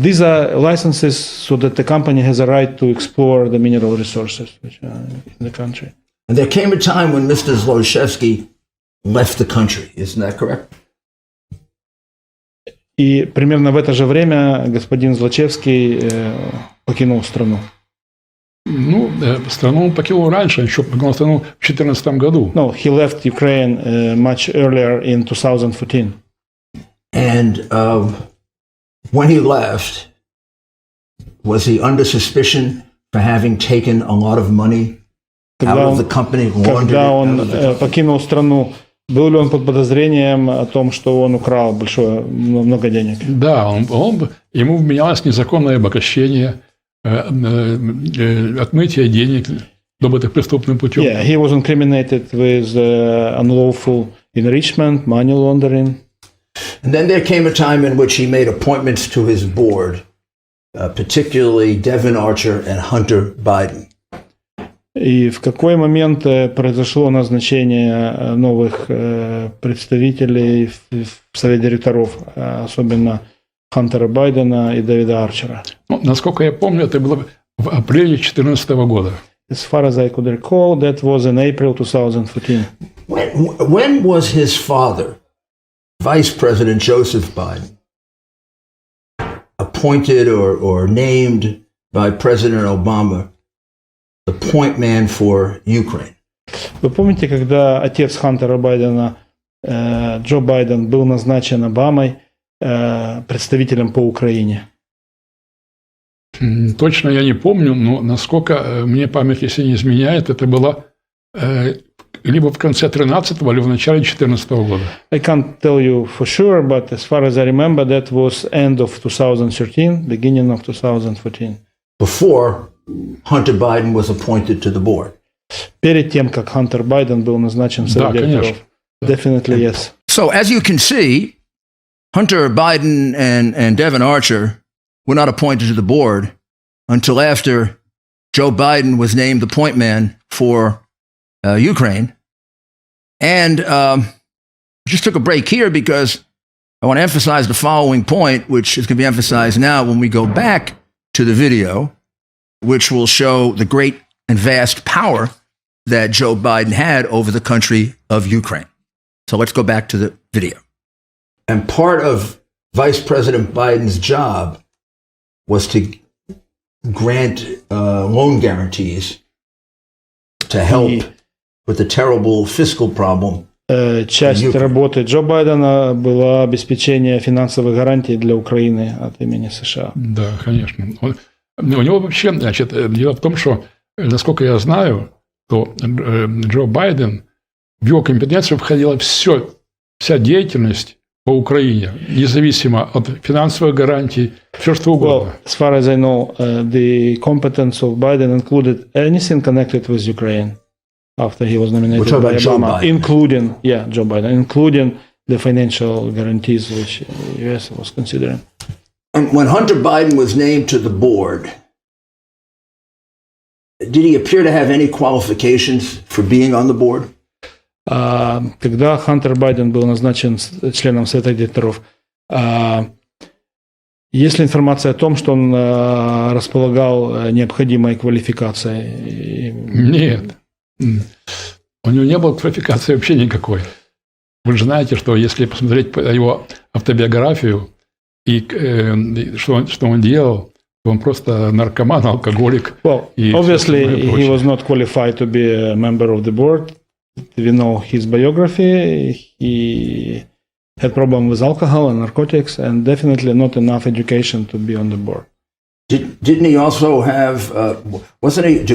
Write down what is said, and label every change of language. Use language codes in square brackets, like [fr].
[en] These are licenses so that the company has a right to explore the mineral resources which are in the country. And there came a time when Mr. Zlochevsky left the country. Isn't that correct? [ru] И примерно в это же время господин Злочевский покинул страну. Ну, страну он покинул раньше, он еще покинул страну в 2014 году. [en] No, he left Ukraine much earlier in 2014. And when he left, was he under suspicion for having taken a lot of money out of the company? [ru] Когда он покинул страну, был ли он под подозрением о том, что он украл много денег? Да, ему вменялось незаконное обогащение, отмытие денег, добытых преступным путем. [en] Yeah, he was incriminated with unlawful enrichment, money laundering. And then there came a time in which he made appointments to his board, particularly Devin Archer and Hunter Biden. [ru] И в какой момент произошло назначение новых представителей в Совет директоров, особенно Хантера Байдена и Дэвида Арчера? Ну, насколько я помню, это было в апреле 2014 года. [en] As far as I could recall, that was in April 2014. When was his father, Vice President Joseph Biden, appointed or named by President Obama the point man for Ukraine? [ru] Вы помните, когда отец Хантера Байдена, Джо Байден, был назначен Обамой представителем по Украине? Точно я не помню, но насколько мне память, если не изменяет, это было либо в конце 13-го, или в начале 2014 года. [en] I can't tell you for sure, but as far as I remember, that was end of 2013, beginning of 2014. Before Hunter Biden was appointed to the board. [ru] Перед тем, как Хантер Байден был назначен в Совет директоров. [en] Definitely, yes. So as you can see, Hunter Biden and Devin Archer were not appointed to the board until after Joe Biden was named the point man for Ukraine. And just took a break here because I want to emphasize the following point, which is going to be emphasized now when we go back to the video, which will show the great and vast power that Joe Biden had over the country of Ukraine. So let's go back to the video. And part of Vice President Biden's job was to grant loan guarantees to help with the terrible fiscal problem. [ru] Часть работы Джо Байдена была обеспечение финансовых гарантий для Украины от имени США. Да, конечно. У него вообще, значит, дело в том, что, насколько я знаю, то Джо Байден, в его компетенцию входила вся деятельность по Украине, независимо от финансовых гарантий, все что угодно. [en] Well, as far as I know, the competence of Biden included anything connected with Ukraine after he was nominated by Obama, including Joe Biden, including the financial guarantees which the US was considering. And when Hunter Biden was named to the board, did he appear to have any qualifications for being on the board? [ru] Когда Хантер Байден был назначен членом Совета директоров, есть ли информация о том, что он располагал необходимой квалификацией? Нет. У него не было квалификации вообще никакой. Вы же знаете, что если посмотреть его автобиографию и что он делал, то он просто наркоман, алкоголик. [en] Well, obviously he was not qualified to be a member of the board. We know his biography. He had problems with alcohol and narcotics, and definitely not enough education to be on the board. Didn't he also have? Wasn't he?